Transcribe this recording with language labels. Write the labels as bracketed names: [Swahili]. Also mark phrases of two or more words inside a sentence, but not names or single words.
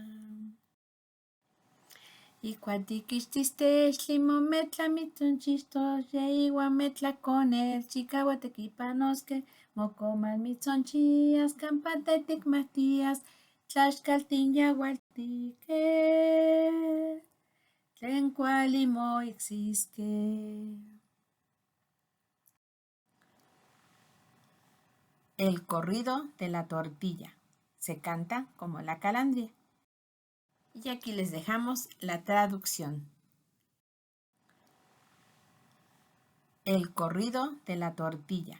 [Nahuatl languages] Ikuak tikixtis textli mometla mitzonchixtos yeiuan metlakonel chikaua tekipanosque mokomal mitzonchias campata tikmatias tlaxcaltin yaualtique tlen kuali moiksisque. [Spanish] El corrido de la tortilla. Se canta como la calandria. Y aquí les dejamos la traducción. El corrido de la tortilla.